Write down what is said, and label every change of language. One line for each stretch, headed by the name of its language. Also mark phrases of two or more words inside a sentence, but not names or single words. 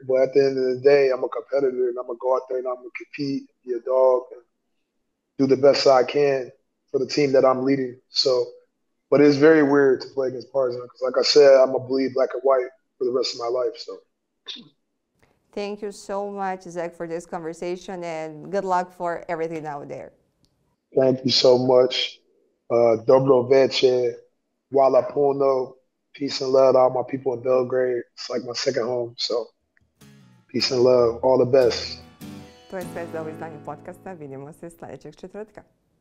English: But at the end of the day, I'm a competitor and I'm gonna go out there and I'm gonna compete, be a dog, and do the best I can for the team that I'm leading. So, but it's very weird to play against Partizan because, like I said, I'm gonna bleed black and white for the rest of my life. So. Thank you so much, Zach, for this conversation, and good luck for everything out there. Thank you so much.
Serbian: Dobro veče, Wala puno.
English: Peace and love to all my people in Belgrade. It's like my second home. So, peace and love. All the best.
Croatian: To je sve za ovo izdanje podcasta. Vidimo se sljedećeg četvrtka.